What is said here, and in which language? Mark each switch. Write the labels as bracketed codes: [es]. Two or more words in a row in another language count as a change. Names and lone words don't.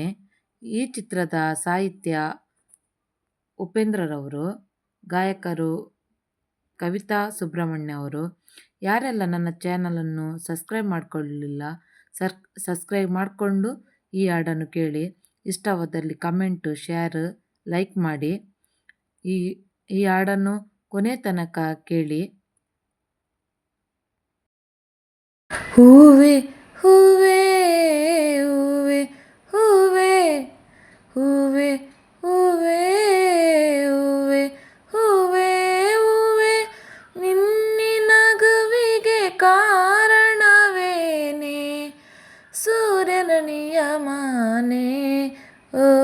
[kn] ಈ ಚಿತ್ರದ ಸಾಹಿತ್ಯ ಉಪೇಂದ್ರರವರು, ಗಾಯಕರು ಕವಿತಾ ಸುಬ್ರಹ್ಮಣ್ಯ ಅವರು. ಯಾರೆಲ್ಲ ನನ್ನ ಚಾನಲನ್ನು ಸಬ್ಸ್ಕ್ರೈಬ್ ಮಾಡಿಕೊಳ್ಳಲಿಲ್ಲ, ಸಬ್ಸ್ಕ್ರೈಬ್ ಮಾಡಿಕೊಂಡು ಈ ಹಾಡನ್ನು ಕೇಳಿ. ಇಷ್ಟವಾದಲ್ಲಿ ಕಮೆಂಟು, ಶೇರ್, ಲೈಕ್ ಮಾಡಿ. ಈ ಹಾಡನ್ನು ಕೊನೆ ತನಕ ಕೇಳಿ. ಹೂವೆ ಹೂವೆ ಹೂವೆ ಹೂವೆ ಹೂವೆ ಹೂವೆ ಹೂವೆ ಹೂವೆ ಹೂವೆ ನಿನ್ನಿ ನಗುವಿಗೆ ಕಾರಣವೇನೆ ಸೂರ್ಯನ ನಿಯಮನೆ ಓ